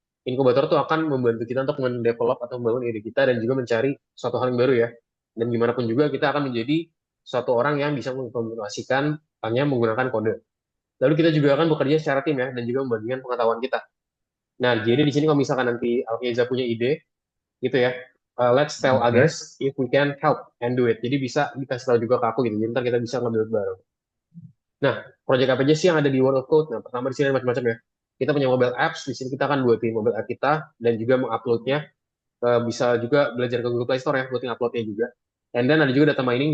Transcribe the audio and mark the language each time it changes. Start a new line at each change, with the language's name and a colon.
Indonesian: Inkubator tuh akan membantu kita untuk mendevelop atau membangun ide kita dan juga mencari suatu hal yang baru ya. Dan gimana pun juga kita akan menjadi suatu orang yang bisa mengimplementasikan hanya menggunakan kode. Lalu kita juga akan bekerja secara tim ya dan juga membagikan pengetahuan kita. Nah, jadi di sini kalau misalkan nanti Alkeza punya ide, gitu ya.
English: Let's tell
Indonesian: Oke.
English: others if we can help and do it.
Indonesian: Jadi bisa dikasih tahu juga ke aku gitu. Jadi ntar kita bisa nge-build bareng. Nah, project apa aja sih yang ada di World of Code? Nah, pertama di sini ada macam-macam ya. Kita punya mobile apps. Di sini kita akan buatin mobile app kita dan juga menguploadnya. Bisa juga belajar ke Google Play Store ya, buatin uploadnya juga. And then ada juga data mining.